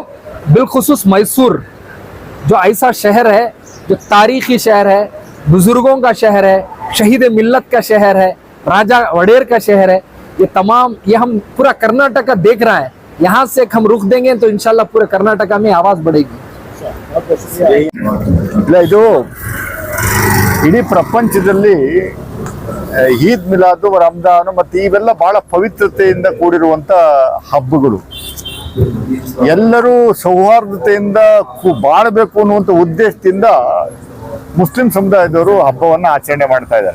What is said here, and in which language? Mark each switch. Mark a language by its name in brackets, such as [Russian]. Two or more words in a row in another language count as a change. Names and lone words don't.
[Urdu] بالخصوص میسور جو ایسا شہر ہے، جو تاریخی شہر ہے، بزرگوں کا شہر ہے، شہید ملت کا شہر ہے، راجہ وڈیر کا شہر ہے، یہ تمام یہ ہم پورا کرناٹکا دیکھ رہا ہے. یہاں سے ہم رخ دیں گے تو ان شاء اللہ پورے کرناٹکا میں آواز بڑھے گی. [Kannada] ಇಲ್ಲ, ಇದು ಇಡೀ ಪ್ರಪಂಚದಲ್ಲಿ ಈದ್ ಮಿಲಾದು ರಂಜಾನು ಮತ್ತೆ ಇವೆಲ್ಲ ಬಹಳ ಪವಿತ್ರತೆಯಿಂದ ಕೂಡಿರುವಂತ ಹಬ್ಬಗಳು. ಎಲ್ಲರೂ ಸೌಹಾರ್ದತೆಯಿಂದ ಬಾಳಬೇಕು ಅನ್ನುವಂಥ ಉದ್ದೇಶದಿಂದ ಮುಸ್ಲಿಂ ಸಮುದಾಯದವರು ಹಬ್ಬವನ್ನ ಆಚರಣೆ ಮಾಡ್ತಾ ಇದ್ದಾರೆ.